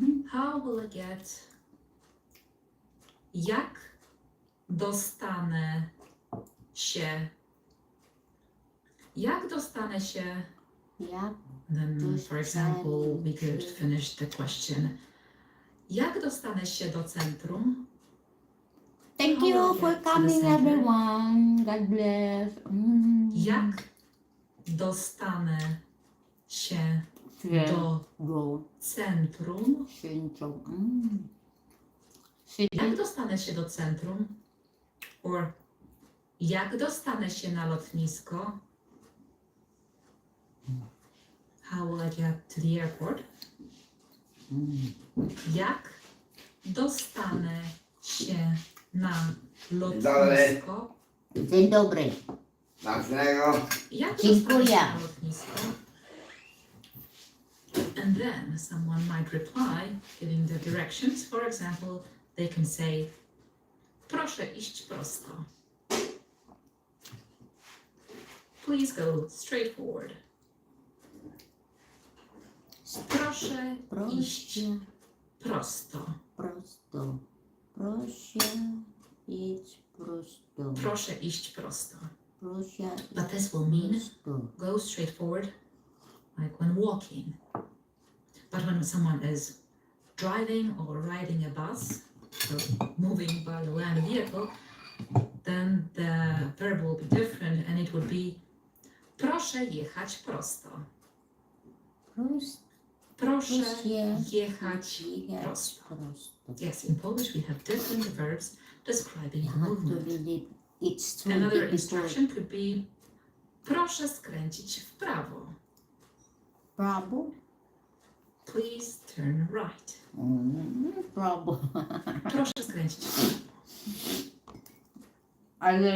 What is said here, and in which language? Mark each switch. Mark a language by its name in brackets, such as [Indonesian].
[English] How will I get? [Polish] Jak dostanę się? Jak dostanę się? Jak [English] Then, for example, we could finish the question. [Polish] Jak dostanę się do centrum? [English] Thank you for coming, everyone. God bless. [Polish] Jak dostanę się do centrum? Centrum. Jak dostanę się do centrum? Or jak dostanę się na lotnisko? [English] How will I get to the airport? [Polish] Jak dostanę się na lotnisko? Dzień dobry. Smacznego. Jak Dziękuję. dostanę się na lotnisko? [English] And then someone might reply, giving the directions. For example, they can say, [Polish] proszę iść prosto. [English] Please go straight forward. [Polish] Proszę iść prosto. Prosto. Proszę iść prosto. Proszę iść prosto. Proszę [English] But this will mean [Polish] prosto. [English] go straight forward, like when walking. But when someone is driving or riding a bus, so moving by the land vehicle, then the verb will be different and it would be [Polish] proszę jechać prosto. Proszę jechać prosto. [English] Yes, in Polish we have different verbs describing the movement. Another instruction could be [Polish] proszę skręcić w prawo. Prawo. [English] Please turn right. [Polish] Prawo. Proszę skręcić w prawo. Ale